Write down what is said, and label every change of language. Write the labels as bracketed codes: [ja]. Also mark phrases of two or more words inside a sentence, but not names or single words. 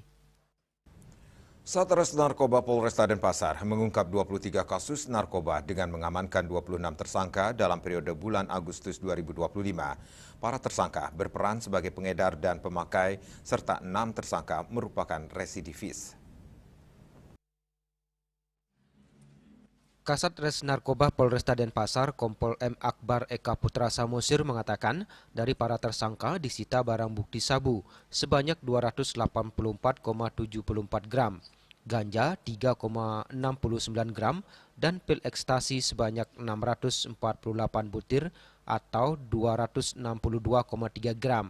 [id] Satres Narkoba Polresta Denpasar mengungkap 23 kasus narkoba dengan mengamankan 26 tersangka dalam periode bulan Agustus 2025. Para tersangka berperan sebagai pengedar dan pemakai, serta 6 tersangka merupakan residivis. Kasat Res Narkoba Polresta Denpasar, Kompol M. Akbar Eka Putra Samosir mengatakan dari para tersangka disita barang bukti sabu sebanyak 284,74 gram, ganja 3,69 gram, dan pil ekstasi sebanyak 648 butir atau 262,3 gram.